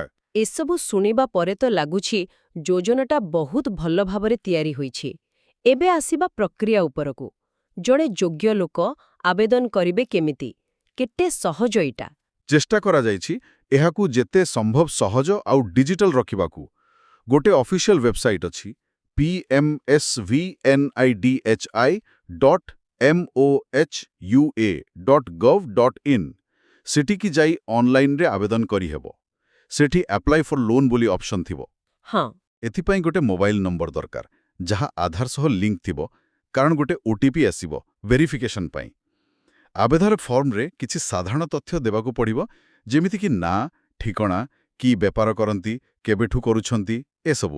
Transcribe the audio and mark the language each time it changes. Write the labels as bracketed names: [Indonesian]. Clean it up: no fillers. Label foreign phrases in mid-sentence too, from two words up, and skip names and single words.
[Odia] ଏସବୁ ଶୁଣିବା ପରେ ତ ଲାଗୁଛି ଯୋଜନାଟା ବହୁତ ଭଲ ଭାବରେ ତିଆରି ହୋଇଛି। ଏବେ ଆସିବା ପ୍ରକ୍ରିୟା ଉପରକୁ। ଜଣେ ଯୋଗ୍ୟ ଲୋକ ଆବେଦନ କରିବେ କେମିତି? କେତେ ସହଜ ଏଇଟା? ଚେଷ୍ଟା କରାଯାଇଛି ଏହାକୁ ଯେତେ ସମ୍ଭବ ସହଜ ଆଉ ଡିଜିଟାଲ ରଖିବାକୁ। ଗୋଟେ [English] official website [Odia] ଅଛି, pmsvnidhi.mohua.gov.in। ସେଠିକି ଯାଇ ଅନଲାଇନରେ ଆବେଦନ କରିହେବ। ସେଠି [English] apply for loan [Odia] ବୋଲି ଅପସନ୍ ଥିବ। ହଁ। ଏଥିପାଇଁ ଗୋଟେ [English] mobile number [Odia] ଦରକାର, ଯାହା ଆଧାର ସହ ଲିଙ୍କ ଥିବ, କାରଣ ଗୋଟେ OTP ଆସିବ ଭେରିଫିକେସନ ପାଇଁ। ଆବେଦନ ଫର୍ମରେ କିଛି ସାଧାରଣ ତଥ୍ୟ ଦେବାକୁ ପଡ଼ିବ, ଯେମିତିକି ନାଁ, ଠିକଣା, କି ବେପାର କରନ୍ତି, କେବେଠୁ କରୁଛନ୍ତି, ଏସବୁ।